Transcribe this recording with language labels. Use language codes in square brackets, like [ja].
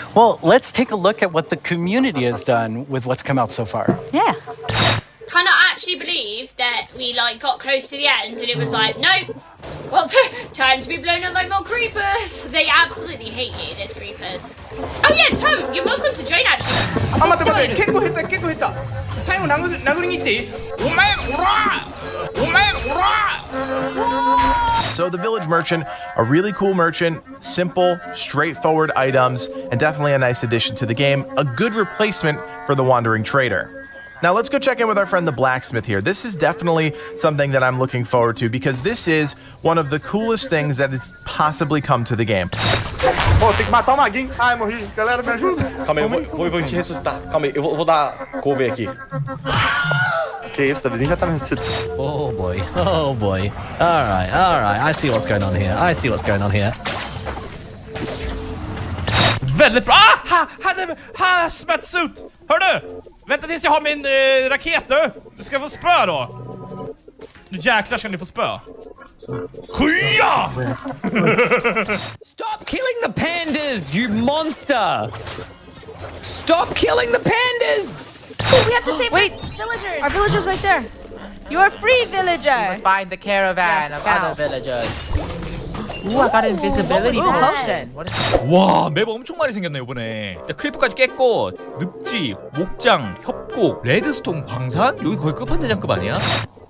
[en] Well, let's take a look at what the community has done with what's come out so far. Yeah. Cannot actually believe that we got close to the end and it was like, nope. Well, time to be blown up by more creepers. They absolutely hate you, those creepers. Oh yeah, Tom, you're welcome to join actually. [ja] 待って結構減った最後殴りに行っていいお前おらお前おら [en] So the Village Merchant, a really cool merchant, simple, straightforward items, and definitely a nice addition to the game, a good replacement for the Wandering Trader. Now let's go check in with our friend the Blacksmith here. This is definitely something that I'm looking forward to because this is one of the coolest things that has possibly come to the game. [pt] Oh, tem que matar o maguinho. Ai, morri. Galera, me ajuda. Calma aí, eu vou te ressuscitar. Calma aí, eu vou dar cover aqui. Que isso, da vizinha já tá me ressuscitando. [en] Oh boy, oh boy. Alright, I see what's going on here. [sv] Väldigt bra! Hazmat-suit! Hör du! Vänta tills jag har min raket du! Du ska få spö då! Nu jäklar ska ni få spö. Skya! [en] Stop killing the pandas, you monster! Stop killing the pandas! Oh, we have to save villagers. Our villagers right there. You are free, villager. You must find the caravan of other villagers. Ooh, I got invisibility potion. [ko] 와, 맵 엄청 많이 생겼네 이번에. 자, 크리프까지 깼고 늪지, 목장, 협곡, 레드스톤 광산? 여기 거의 끝판대장급 아니야?